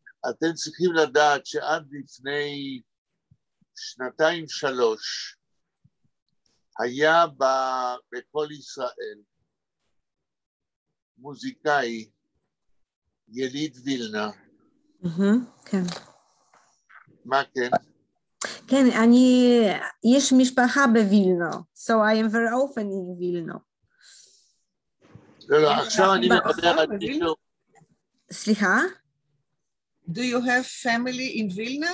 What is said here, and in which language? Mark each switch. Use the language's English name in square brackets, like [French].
[Hebrew] אתם צריכים לדעת שעד לפני 2-3 היה בכל ישראל מוזיקאי, יליד וילנה. כן. מה כן? כן, יש משפחה בווילנה, [English] so I am very often in וילנה. [Hebrew] לא, עכשיו אני מדבר על מישהו. סליחה? [English] Do you have family in Vilna?